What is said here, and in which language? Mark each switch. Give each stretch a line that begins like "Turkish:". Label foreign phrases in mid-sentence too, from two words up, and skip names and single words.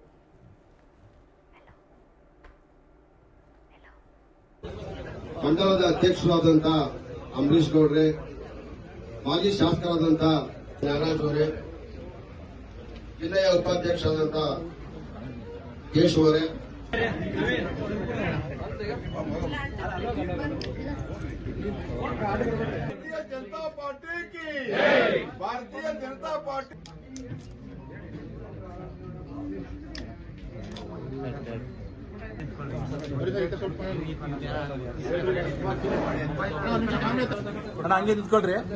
Kannada: ಮಂಡಲದ ಅಧ್ಯಕ್ಷರಾದಂತ ಅಂಬರೀಶ್ ಗೌಡ್ರೆ, ಮಾಜಿ ಶಾಸಕರಾದಂತ ನಾಗರಾಜ್ ಅವರೇ, ಜಿಲ್ಲೆಯ ಉಪಾಧ್ಯಕ್ಷರಾದಂತ ಕೇಶವರೇ,
Hindi: भारतीय जनता पार्टी की भारतीय जनता पार्टी
Kannada: ಹಂಗೆ ನಿಂತ್ಕೊಳ್ರಿ.